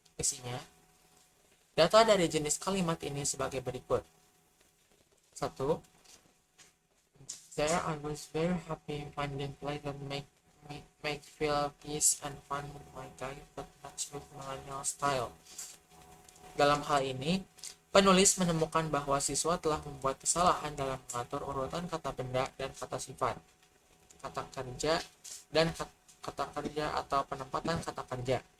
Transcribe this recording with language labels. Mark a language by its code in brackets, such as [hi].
[id] Isinya data dari jenis kalimat ini sebagai berikut. 1. [en] There I was very happy finding place that make feel peace and fun with my guys that match with millennial style. [id] Dalam hal ini, penulis menemukan bahwa siswa telah membuat kesalahan dalam mengatur urutan kata benda dan kata sifat, kata kerja dan kata kerja atau penempatan kata kerja.